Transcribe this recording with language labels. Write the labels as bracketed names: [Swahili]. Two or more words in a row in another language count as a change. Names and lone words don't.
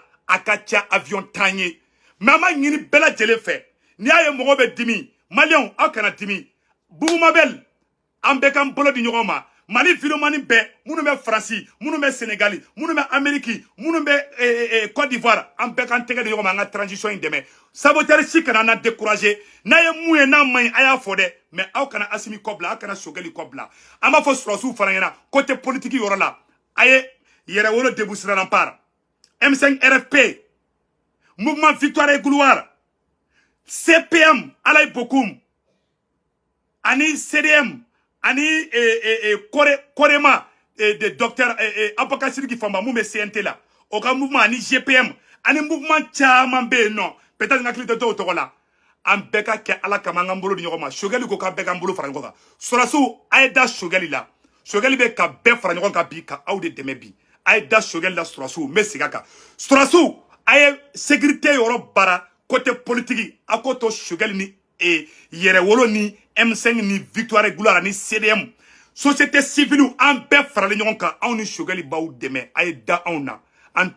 [Bambara] a ka ca avion 10 ye mais an b'a ɲini bɛɛ lajɛlen fɛ n'i y'a ye mɔgɔ bɛ dimi maliyɛnw aw kana dimi Bugumabel an bɛɛ k'an bolo di ɲɔgɔn ma Mali vidéomani bɛɛ minnu bɛ Faransi minnu bɛ Sénégali minnu bɛ Amérique minnu bɛ Côte d'Ivoire an bɛɛ k'an tɛgɛ di ɲɔgɔn ma an ka transition in dɛmɛ saboteur si kana na décourager n'a ye mun ye n'a man ɲi a y'a fɔ dɛ mais aw kana Asimi kɔ bila aw kana Sogɛli kɔ bila an b'a fɔ sɔrɔsiw fana ɲɛna [French] côté politique [Bambara] yɔrɔ la a ye Yɛrɛwolo Debout sur Rempart M5 RFP Mouvement Victoire et Gloire CPM Alaye Bokoum ani CDM ani Korema de docteur Abubakar Sidiki Famba mun bɛ CNT la o ka mouvement ani GPM ani mouvement caman bɛ yen nɔ peut-être n hakili tɛ dɔw tɔgɔ la an bɛɛ ka kɛ Ala kama an k'an bolo di ɲɔgɔn ma Sogɛli ko k'an bɛɛ k'an bolo fara ɲɔgɔn kan sɔrɔsiw a ye da Sogɛli la Sogɛli bɛ ka bɛɛ fara ɲɔgɔn kan bi ka aw de dɛmɛ bi a ye da Sogɛli la sɔrɔsiw n bɛ segin a kan sɔrɔsiw a ye sécurité yɔrɔ baara [French] côté politique [Bambara] a k'o to Sogɛli ni Yɛrɛwolo ni M5 ni Victoire et Gloire ni CDM [French] société civile [Bambara] an bɛɛ faralen ɲɔgɔn kan anw ni Sogɛli b'aw dɛmɛ a ye da anw na